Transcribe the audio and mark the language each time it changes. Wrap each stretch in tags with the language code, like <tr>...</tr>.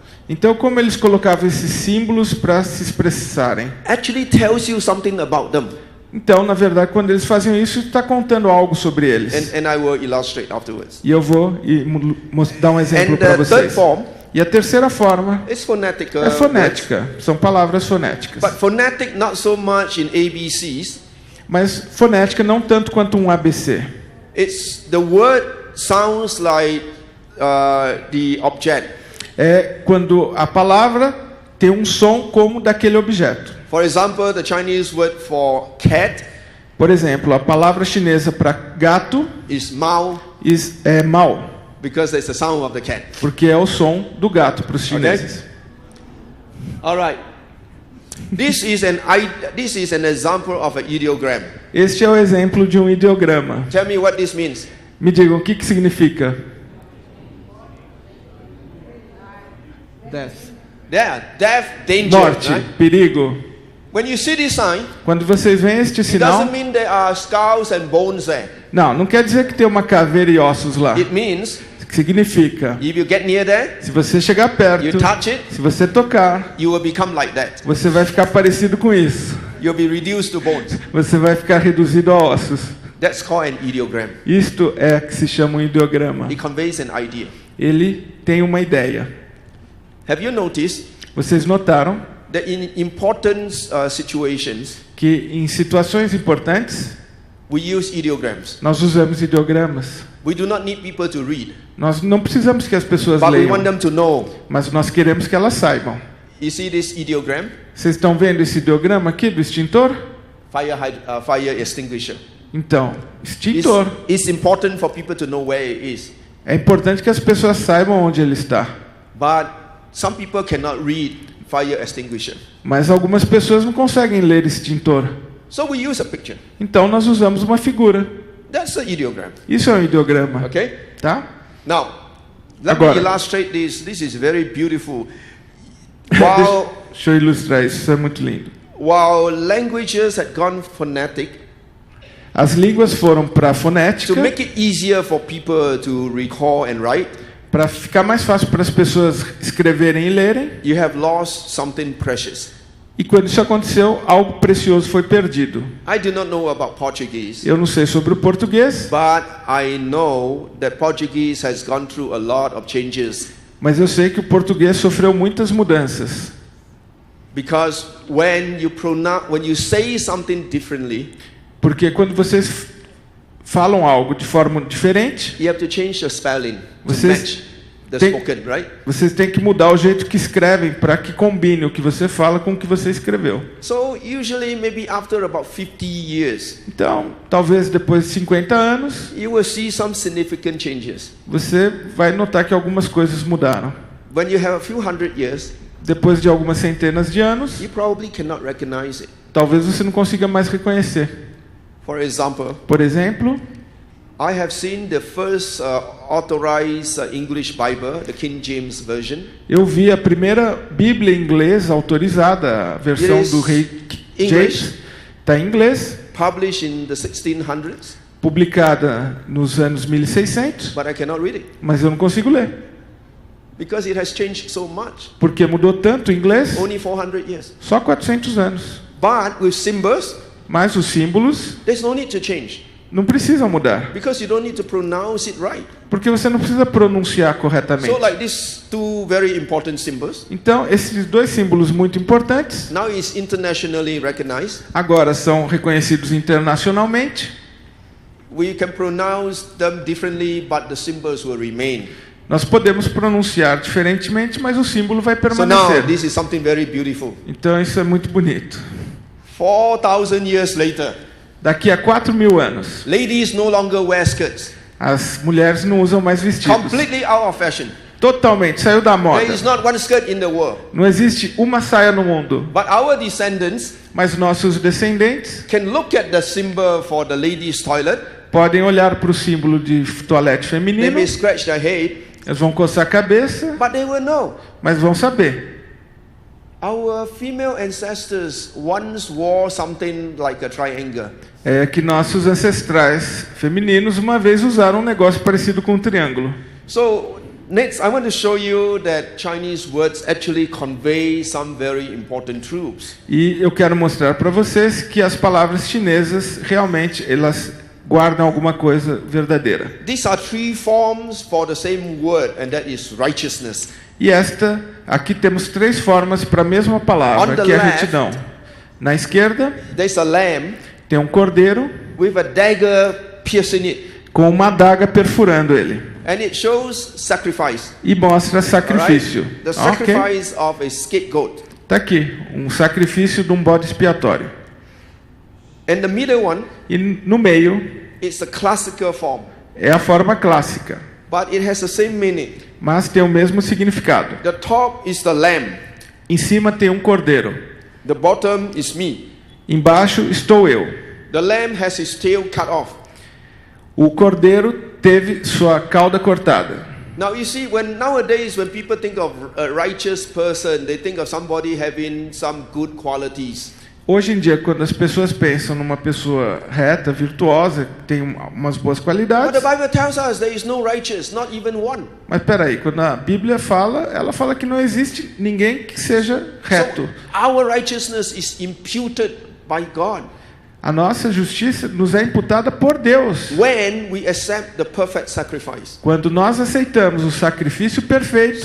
<pt>Então, como eles colocavam esses símbolos para se expressarem?</pt> <en>actually tells you something about them.</en> <pt>Então, na verdade, quando eles faziam isso, está contando algo sobre eles.</pt> <en>And I will illustrate afterwards.</en> <pt>E eu vou dar um exemplo</pt> <en>And</en> <pt>para</pt> <en>the third</en> <pt>vocês.</pt> <en>form</en> <pt>E a terceira forma</pt> <en>is phonetic.</en> <pt>é fonética. São palavras fonéticas.</pt> <en>But phonetic not so much in ABCs.</en> <pt>Mas fonética não tanto quanto um ABC.</pt> <en>It's the word sounds like the object.</en> <pt>É quando a palavra tem um som como daquele objeto.</pt> <en>For example, the Chinese word for cat</en> <pt>Por exemplo, a palavra chinesa para gato</pt> <en>is mao</en> <pt>é mau,</pt> <en>because it's the sound of the cat.</en> <pt>porque é o som do gato para os chineses.</pt> <en>All right. This is an example of an ideogram.</en> <pt>Este é o exemplo de um ideograma.</pt> <en>Tell me what this means.</en> <pt>Me digam, o que significa?</pt> <en>Death, danger.</en> <pt>Morte,</pt> <en>Right?</en> <pt>perigo.</pt> <en>When you see this sign,</en> <pt>Quando vocês veem este</pt> <en>it</en> <pt>sinal,</pt> <en>doesn't mean there are skulls and bones there.</en> <pt>não quer dizer que tem uma caveira e ossos lá.</pt> <en>It means</en> <pt>Significa,</pt> <en>if you get near there,</en> <pt>se você chegar perto,</pt> <en>you touch it,</en> <pt>se você tocar,</pt> <en>you will become like that.</en> <pt>você vai ficar parecido com isso.</pt> <en>You'll be reduced to bones.</en> <pt>Você vai ficar reduzido a ossos.</pt> <en>That's called an ideogram.</en> <pt>Isto é que se chama um ideograma.</pt> <en>It conveys an idea.</en> <pt>Ele tem uma ideia.</pt> <en>Have you noticed</en> <pt>Vocês notaram</pt> <en>that in important situations,</en> <pt>que em situações importantes</pt> <en>we use ideograms?</en> <pt>nós usamos ideogramas.</pt> <en>We do not need people to read,</en> <pt>Nós não precisamos que as pessoas</pt> <en>but we</en> <pt>leiam,</pt> <en>want them to know.</en> <pt>mas nós queremos que elas saibam.</pt> <en>You see this ideogram?</en> <pt>Vocês estão vendo esse ideograma aqui do extintor?</pt> <en>Fire extinguisher.</en> <pt>Então, extintor.</pt> <en>It's important for people to know where it is.</en> <pt>É importante que as pessoas saibam onde ele está.</pt> <en>But some people cannot read fire extinguisher.</en> <pt>Mas algumas pessoas não conseguem ler extintor.</pt> <en>So we use a picture.</en> <pt>Então nós usamos uma figura.</pt> <en>That's an ideogram.</en> <pt>Isso é um ideograma,</pt> <en>Okay?</en> <pt>tá?</pt> <en>Now, let</en> <pt>Agora.</pt> <en>me illustrate this. This is very beautiful. While</en> <pt>Deixa eu ilustrar isso, isso é muito lindo.</pt> <en>while languages had gone phonetic,</en> <pt>As línguas foram para</pt> <en>to</en> <pt>fonética,</pt> <en>make it easier for people to recall and write,</en> <pt>para ficar mais fácil para as pessoas escreverem e lerem.</pt> <en>you have lost something precious.</en> <pt>E quando isso aconteceu, algo precioso foi perdido.</pt> <en>I do not know about Portuguese,</en> <pt>Eu não sei sobre o português,</pt> <en>but I know that Portuguese has gone through a lot of changes.</en> <pt>mas eu sei que o português sofreu muitas mudanças.</pt> <en>Because when you say something differently,</en> <pt>Porque quando vocês falam algo de forma diferente,</pt> <en>you have to change the spelling to</en> <pt>Vocês</pt> <en>match the</en> <pt>têm-</pt> <en>spoken, right?</en> <pt>vocês têm que mudar o jeito que escrevem para que combine o que você fala com o que você escreveu.</pt> <en>So usually maybe after about 50 years,</en> <pt>Então, talvez depois de 50 anos,</pt> <en>you will see some significant changes.</en> <pt>você vai notar que algumas coisas mudaram.</pt> <en>When you have a few hundred years,</en> <pt>Depois de algumas centenas de anos,</pt> <en>you probably cannot recognize it.</en> <pt>talvez você não consiga mais reconhecer.</pt> <en>For example,</en> <pt>Por exemplo,</pt> <en>I have seen the first authorized English Bible, the King James Version.</en> <pt>eu vi a primeira Bíblia em inglês autorizada, a versão</pt> <en>It is</en> <pt>do rei</pt> <en>English.</en> <pt>James. Está em inglês,</pt> <en>Published in the 1600s,</en> <pt>publicada nos anos 1600,</pt> <en>but I cannot read it</en> <pt>mas eu não consigo ler.</pt> <en>because it has changed so much.</en> <pt>Porque mudou tanto o inglês,</pt> <en>Only 400 years.</en> <pt>só 400 anos.</pt> <en>But with symbols,</en> <pt>Mas os símbolos</pt> <en>there's no need to change</en> <pt>não precisam mudar,</pt> <en>because you don't need to pronounce it right.</en> <pt>porque você não precisa pronunciar</pt> <en>So</en> <pt>corretamente.</pt> <en>like these two very important symbols,</en> <pt>Então, esses dois símbolos muito importantes</pt> <en>now is internationally recognized.</en> <pt>agora são reconhecidos internacionalmente.</pt> <en>We can pronounce them differently, but the symbols will remain.</en> <pt>Nós podemos pronunciar diferentemente, mas o símbolo vai</pt> <en>So now</en> <pt>permanecer.</pt> <en>this is something very beautiful.</en> <pt>Então, isso é muito bonito.</pt> <en>4,000 years later,</en> <pt>Daqui a 4.000 anos,</pt> <en>ladies no longer wear skirts.</en> <pt>as mulheres não usam mais vestidos.</pt> <en>Completely out of fashion.</en> <pt>Totalmente, saiu da moda.</pt> <en>There is not one skirt in the world.</en> <pt>Não existe uma saia no mundo.</pt> <en>But our descendants</en> <pt>Mas nossos descendentes</pt> <en>can look at the symbol for the ladies' toilet.</en> <pt>podem olhar para o símbolo de toalete</pt> <en>They</en> <pt>feminino,</pt> <en>may scratch their head,</en> <pt>eles vão coçar a cabeça,</pt> <en>but they will know.</en> <pt>mas vão saber.</pt> <en>Our female ancestors once wore something like a triangle.</en> <pt>É que nossos ancestrais femininos uma vez usaram um negócio parecido com um triângulo.</pt> <en>So next, I want to show you that Chinese words actually convey some very important truths.</en> <pt>E eu quero mostrar para vocês que as palavras chinesas realmente elas guardam alguma coisa verdadeira.</pt> <en>These are three forms for the same word, and that is righteousness.</en> <pt>E aqui temos três formas para a mesma</pt> <en>On</en> <pt>palavra,</pt> <en>the</en> <pt>que é</pt> <en>left,</en> <pt>retidão. Na esquerda</pt> <en>There's a lamb</en> <pt>tem um cordeiro</pt> <en>with a dagger piercing it,</en> <pt>com uma adaga perfurando ele</pt> <en>and it shows sacrifice.</en> <pt>e mostra</pt> <en>All right?</en> <pt>sacrifício.</pt> <en>The</en> <pt>Ok?</pt> <en>sacrifice of a scapegoat.</en> <pt>Tá aqui, um sacrifício de um bode expiatório.</pt> <en>And the middle one</en> <pt>E no meio</pt> <en>is the classical form,</en> <pt>é a forma clássica,</pt> <en>but it has the same meaning.</en> <pt>mas tem o mesmo significado.</pt> <en>The top is the lamb,</en> <pt>Em cima tem um cordeiro,</pt> <en>the bottom is me.</en> <pt>embaixo estou eu.</pt> <en>The lamb has his tail cut off.</en> <pt>O cordeiro teve sua cauda cortada.</pt> <en>Now you see, nowadays when people think of a righteous person, they think of somebody having some good qualities.</en> <pt>Hoje em dia, quando as pessoas pensam numa pessoa reta, virtuosa, que tem umas boas</pt> <en>But</en> <pt>qualidades,</pt> <en>the Bible tells us there is no righteous, not even one.</en> <pt>mas peraí, quando a Bíblia fala, ela fala que não existe ninguém que seja reto.</pt> <en>So our righteousness is imputed by God</en> <pt>A nossa justiça nos é imputada por Deus.</pt> <en>when we accept the perfect sacrifice.</en> <pt>Quando nós aceitamos o sacrifício perfeito,</pt>